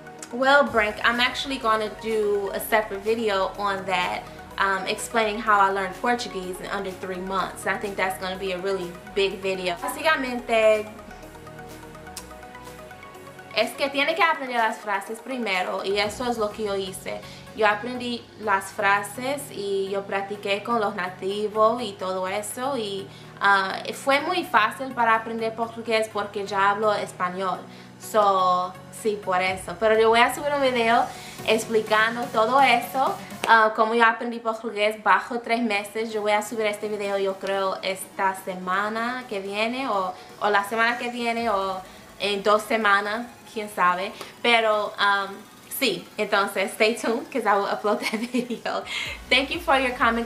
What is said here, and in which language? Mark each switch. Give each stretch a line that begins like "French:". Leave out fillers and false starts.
English: Well, Brank, I'm actually going to do a separate video on that. Explaining how I learned Portuguese in under 3 months. And I think that's going to be a really big video.
Spanish: Básicamente es que tiene que aprender las frases primero, y eso es lo que yo hice. Yo aprendí las frases y yo practiqué con los nativos y todo eso, y fue muy fácil para aprender portugués porque ya hablo español.
English: So,
Spanish: sí, por eso. Pero yo voy a subir un video explicando todo eso. Como yo aprendí portugués bajo 3 meses. Yo voy a subir este video, yo creo, esta semana que viene, o la semana que viene, o en 2 semanas, quién sabe. Pero sí, entonces
English: stay tuned because I will upload that video. Thank you for your comment.